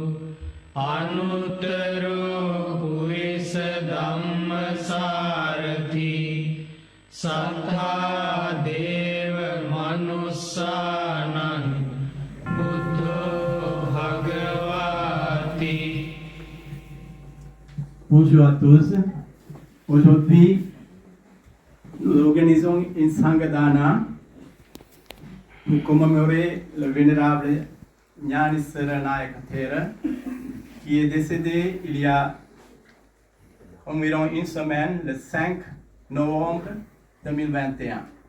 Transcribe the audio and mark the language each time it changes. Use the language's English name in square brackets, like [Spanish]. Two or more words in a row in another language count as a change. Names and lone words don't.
[Pali] අනුත්තරෝ පුරිස ධම්මසාරති සත්තා දේව මනුස්සානං බුද්ධෝ භගවාති. [French] Bonjour à tous. Aujourd'hui, nous organisons une Sangadana pour commémorer le vénérable Gnaneshwara Nayaka Thera qui est décédé il y a environ une semaine, le 5 novembre 2021.